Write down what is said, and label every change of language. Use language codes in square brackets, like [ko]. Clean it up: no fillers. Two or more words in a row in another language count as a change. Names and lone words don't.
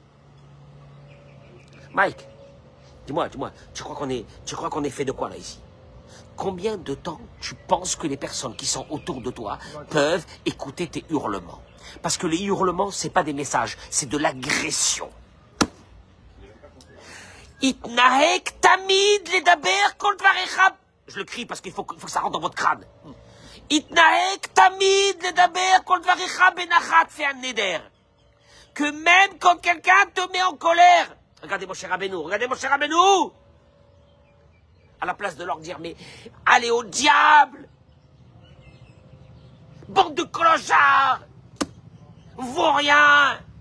[fr] Mike, dis-moi, tu crois qu'on est fait de quoi là ici? Combien de temps tu penses que les personnes qui sont autour de toi peuvent écouter tes hurlements? Parce que les hurlements, c'est pas des messages, c'est de l'agression. [he] תתנהג תמיד לדבר כל דבריך. [fr] Je le crie parce qu'il faut que ça rentre dans votre crâne. [he] תתנהג תמיד לדבר כל דבריך בנחת, [fr] fais un neder. Que même quand quelqu'un te met en colère, regardez mon cher Rabbeinu, à la place de leur dire, mais allez au diable, bande de clochards, vaut rien.